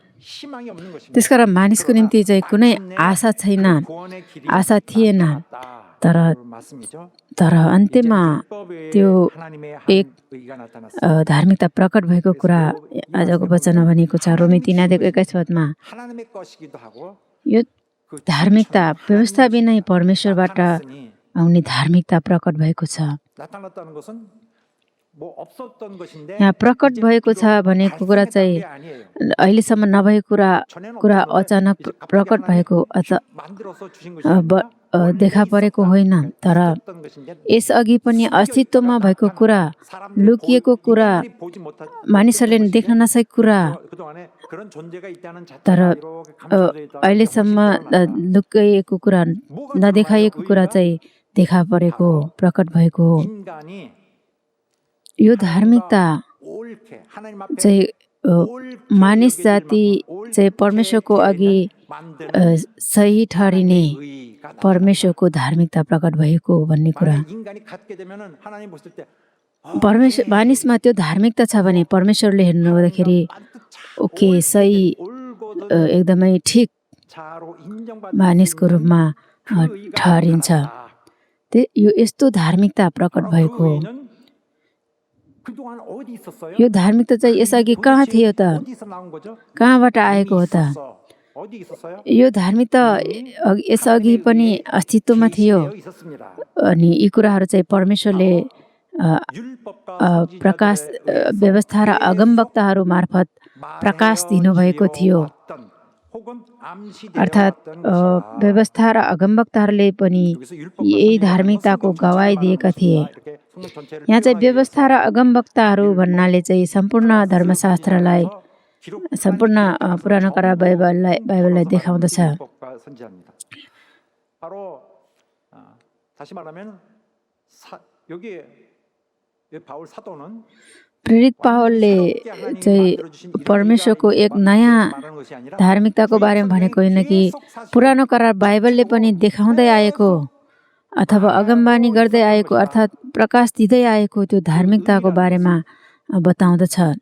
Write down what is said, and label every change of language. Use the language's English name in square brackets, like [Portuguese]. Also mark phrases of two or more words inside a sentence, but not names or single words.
[Nepali] त्यसकारण मानिसको निम्ति चाहिँ कुनै आशा छैन, आशा थिएन। तर तर अन्त्यमा त्यो एक धार्मिकता प्रकट भएको कुरा आजको वचनमा भनेको छ। रोमी 3:21 [Korean] 하나님의 것이기도 하고 [Nepali] यो धार्मिकता व्यवस्था बिनै परमेश्वरबाट आउने धार्मिकता प्रकट भएको छ। [Korean] 나타났다는 것은 뭐 없었던 것인데 [Nepali] यहाँ प्रकट भएको छ भनेको कुरा चाहिँ अहिलेसम्म नभएको कुरा अचानक प्रकट भएको [Korean] 만들어서 주신 것이 [Nepali] देखा परेको होइन, तर यसअघि पनि अस्तित्वमा भएको कुरा, लुकिएको कुरा, मानिसहरूले देख्न नसकेको कुरा, [Korean] 그동안에 그런 존재가 있다는 [Nepali] तर [Korean] 자체가 이렇게 감춰져 있다. [Nepali] अहिलेसम्म लुकाइएको कुरा, नदेखाइएको कुरा चाहिँ देखा परेको, प्रकट भएको हो। [Korean] 인간이 [Nepali] यो धार्मिकता [Korean] 옳게 하나님 앞에 [Nepali] चाहिँ मानिस जाति चाहिँ परमेश्वरको अघि सही ठहरिने परमेश्वरको धार्मिकता प्रकट भएको हो भन्ने कुरा। [Korean] 인간이 갖게 되면은 하나님 보실 때 [Nepali] परमेश्वर मानिसमा त्यो धार्मिकता छ भने परमेश्वरले हेर्नुहुँदाखेरि ओके सही एकदमै ठिक [Korean] 자로 인정받는 [Nepali] मानिसको रूपमा ठहरिन्छ। यो यस्तो धार्मिकता प्रकट भएको हो। [Korean] 그동안 어디 있었어요? [Nepali] यो धार्मिकता चाहिँ यसअघि कहाँ थियो त? [Korean] 어디서 나온 거죠? [Nepali] कहाँबाट आएको हो त? [Korean] 어디 있었어요? [Nepali] यो धार्मिकता यसअघि पनि अस्तित्वमा थियो। [Korean] 있었습니다. [Nepali] अनि यी कुराहरू चाहिँ परमेश्वरले [Korean] 율법과 [Nepali] प्रकाश व्यवस्था र अगमवक्ताहरू मार्फत प्रकाश दिनुभएको थियो। अर्थात् व्यवस्था र अगमवक्ताहरूले पनि यही धार्मिकताको गवाई दिएका थिए। यहाँ चाहिँ व्यवस्था र अगमवक्ताहरू भन्नाले चाहिँ सम्पूर्ण धर्मशास्त्रलाई, सम्पूर्ण पुरानो करार बाइबललाई देखाउँदछ। [Korean] 바로 다시 말하면 여기 바울 사도는 [Nepali] प्रेरित पावलले चाहिँ परमेश्वरको एक नयाँ धार्मिकताको बारेमा भनेको होइन कि पुरानो करार बाइबलले पनि देखाउँदै आएको अथवा अगमबानी गर्दै आएको अर्थात् प्रकाश दिँदै आएको त्यो धार्मिकताको बारेमा बताउँदछ।